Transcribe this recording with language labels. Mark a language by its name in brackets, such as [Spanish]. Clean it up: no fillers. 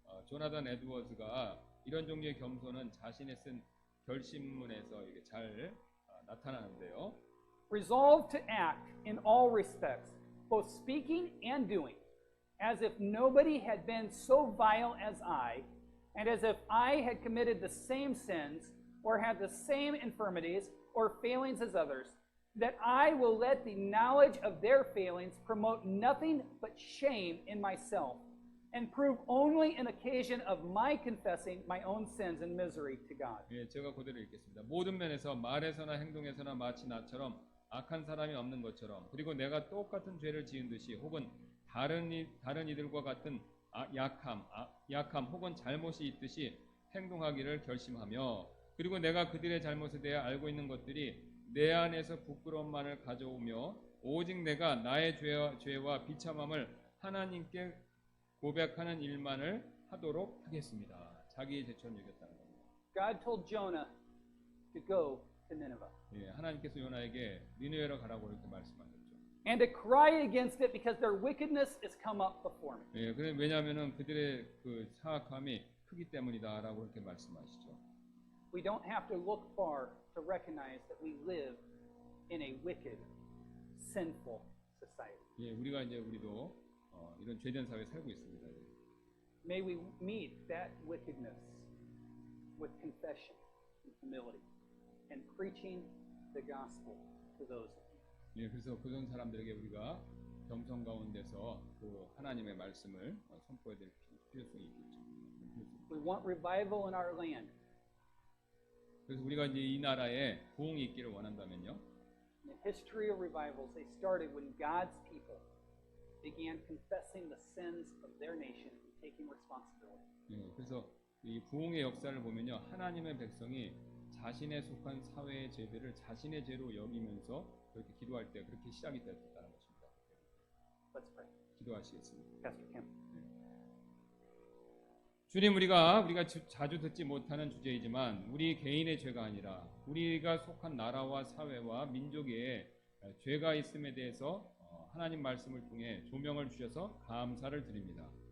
[Korean] 조나단 에드워즈가 이런 종류의 겸손은 자신의 쓴 결심문에서 이게 잘 나타나는데요. [English] Resolved to act in all respects, both speaking and doing, as if nobody had been so vile as I, and as if I had committed the same sins or had the same infirmities or failings as others, that I will let the knowledge of their failings promote nothing but shame in myself, and prove only an occasion of my confessing my own sins and misery to God. [Korean] 예, 제가 그대로 읽겠습니다. 모든 면에서 말에서나 행동에서나 마치 나처럼 악한 사람이 없는 것처럼, 그리고 내가 똑같은 죄를 지은 듯이 혹은 다른 이들과 같은 약함 혹은 잘못이 있듯이 행동하기를 결심하며, 그리고 내가 그들의 잘못에 대해 알고 있는 것들이 내 안에서 부끄러움만을 가져오며 오직 내가 나의 죄와 비참함을 하나님께 고백하는 일만을 하도록 하겠습니다. 자기의 죄처럼 여겼다는 겁니다. [English] God told Jonah to go to Nineveh. [Korean] 예, 하나님께서 요나에게 니느웨로 가라고 이렇게 말씀하셨죠. [English] And to cry against it because their wickedness is come up before me. [Korean] 예, 왜냐하면은 그들의 그 사악함이 크기 때문이다라고 이렇게 말씀하시죠. [English] We don't have to look far to recognize that we live in a wicked, sinful society. [Korean] 예, 우리도 이런 죄된 사회에 살고 있습니다. [English] May we meet that wickedness with confession and humility and preaching the gospel to those. [Korean] 예, 그래서 그런 사람들에게 우리가 겸손 가운데서 그 하나님의 말씀을 선포해야 될 필요성이 있겠죠. [English] We want revival in our land. [Korean] 그래서 우리가 이제 이 나라에 부흥이 있기를 원한다면요. [English] The history of revivals, they started when God's people began confessing the sins of their nation and taking responsibility. [Korean] 예, 그래서 이 부흥의 역사를 보면요, 하나님의 백성이 자신에 속한 사회의 죄들을 자신의 죄로 여기면서 그렇게 기도할 때 그렇게 시작이 됐다는 것입니다. [English] Let's pray. [Korean] 기도하시겠습니다. [English] Pastor Kim. [Korean] 주님, 우리가 자주 듣지 못하는 주제이지만 우리 개인의 죄가 아니라 우리가 속한 나라와 사회와 민족에 죄가 있음에 대해서 하나님 말씀을 통해 조명을 주셔서 감사를 드립니다.